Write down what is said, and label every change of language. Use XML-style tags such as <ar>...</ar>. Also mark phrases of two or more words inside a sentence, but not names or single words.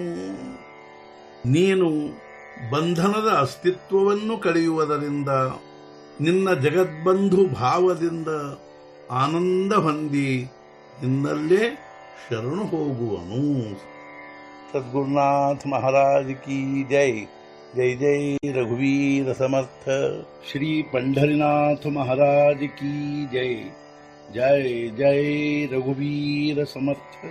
<kn>ನೀನು ಬಂಧನದ ಅಸ್ತಿತ್ವವನ್ನು ಕಳೆಯುವುದರಿಂದ ನಿನ್ನ ಜಗದ್ಬಂಧು ಭಾವದಿಂದ ಆನಂದ ಹೊಂದಿ ನಿನ್ನಲ್ಲೇ ಶರಣು ಹೋಗುವನು.</kn> <hi>सद्गुरुनाथ महाराज की जय.</hi> <mr>जय जय रघुवीर समर्थ.</mr> <hi>ಶ್ರೀ पंढरीनाथ महाराज की जय.</hi> <mr>जय जय रघुवीर समर्थ.</mr>